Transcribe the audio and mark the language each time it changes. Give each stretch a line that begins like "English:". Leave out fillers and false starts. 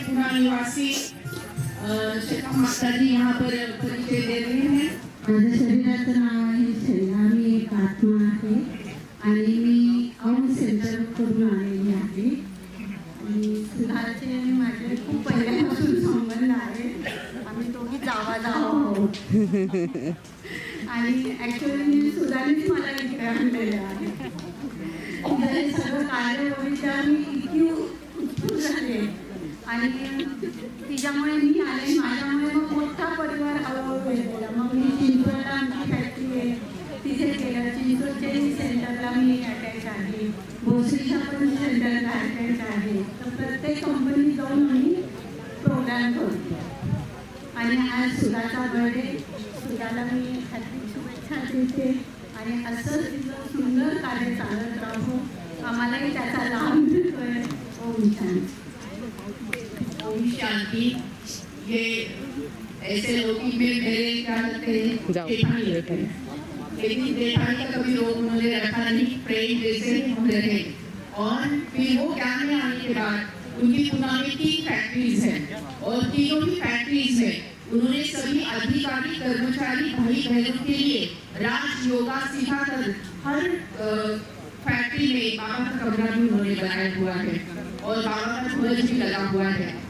Hindi: पुना निवासी शेखा माता जी यहाँ पर परिचय दे रहे हैं।
Marathi: माझ्या शरीराचं नाव आहे शैला, मी एक आत्मा आहे आणि मी औंध सेंटरकडून आलेली आहे। सुधाचे माझे खूप पहिल्यापासून संबंध आहे, आम्ही दोघी जावा आहोत आणि ॲक्च्युअली सुधानेच मला इकडे ठेवलेलं आहे. हे सगळं कार्य बघितल्यावर मी इतकी उत्सुक झाले आणि तिच्यामुळे मी आले. माझ्यामुळे मग मोठा परिवार हळूहळू गेलेला. मग मी चिंचवडला आमची फॅक्टरी आहे तिथे केलं. चिंचवडच्याही सेंटरला मी अटॅच आहे. भोसरीच्या पण सेंटरला अटॅच आहे. तर प्रत्येक कंपनीत जाऊन आम्ही प्रोग्राम करतो. आणि आज सुधाचा बर्थडे. सुधाला मी हार्दिक शुभेच्छा देते आणि असं तिचं सुंदर कार्य चालत राहू. आम्हालाही त्याचा लाभ मिळतोय. ओम शांती. ओम शांति।
Hindi: ये ऐसे लोग में मेरे क्या कहते हैं जेठानी रहते हैं, लेकिन जेठानी का कभी रोग उन्होंने रखा नहीं। प्रेम जैसे हम रहे और फिर वो ज्ञान में आने के बाद उनकी पुणे में 3 फैक्ट्रीज हैं और तीनों ही फैक्ट्रीज में उन्होंने सभी अधिकारी कर्मचारी भाई बहनों के लिए राज योगा सिखाकर हर फैक्ट्री में बाबा का कमरा भी उन्होंने बनाया हुआ है और बाबा का ध्वज भी लगा हुआ है।